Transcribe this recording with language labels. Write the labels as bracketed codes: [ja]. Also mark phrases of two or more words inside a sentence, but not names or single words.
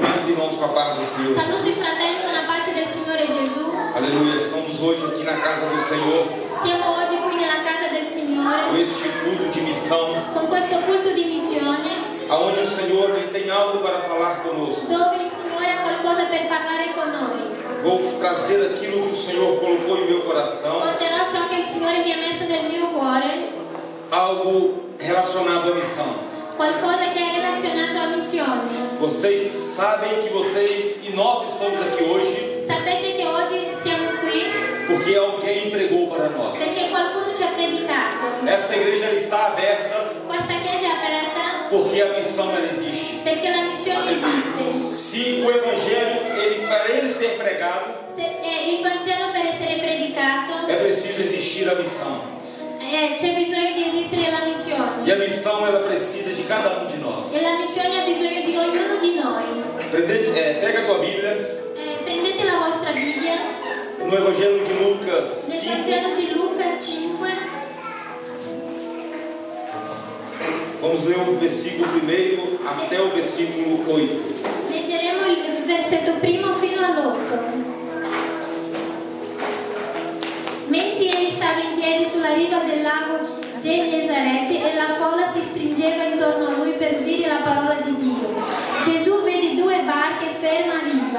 [pt] irmãos com a paz do Senhor. [it] Saluto i fratelli con la pace del Signore Gesù. [pt] Aleluia. Estamos hoje aqui na casa do Senhor. [it] Siamo oggi qui nella casa del [pt] Com [it] Signore [pt] este culto de missão, [it] con questo culto di missione [pt] aonde o Senhor ele tem algo para falar conosco. [it] dove il Signore ha qualcosa per parlare con noi. [pt] Vou trazer aquilo que o Senhor colocou em meu coração, [it] Porterò ciò che il Signore mi ha messo nel mio cuore, [pt] algo relacionado à missão. [it] qualcosa che è relazionato a missione. [pt] Vocês sabem que vocês e nós estamos aqui hoje [it] Sapete che oggi siamo qui [pt] porque alguém pregou para nós. [it] perché qualcuno ci ha predicato. [pt] Esta igreja ela está aberta [it] Questa chiesa è aperta [pt] porque a missão ela existe. [it] perché la missione esiste. [pt] Se o evangelho para ele ser pregado, [it] Il Vangelo per essere predicato [pt] é preciso existir a missão. [it] c'è bisogno di esistere la missione. [pt] E a missão ela precisa de cada um de nós. [it] E la missione ha bisogno di ognuno di noi. [pt] Pega a tua Bíblia [it] Prendete la vostra Bibbia [pt] no Evangelho de Lucas [it] nel 5. Vangelo di Luca 5. [pt] Vamos ler o versículo 1 até o versículo 8. [it] Leggeremo il versetto primo fino all'8. Mentre egli stava in piedi sulla riva del lago Genesarete e la folla si stringeva intorno a lui per udire la parola di Dio, Gesù vede due barche ferme a riva.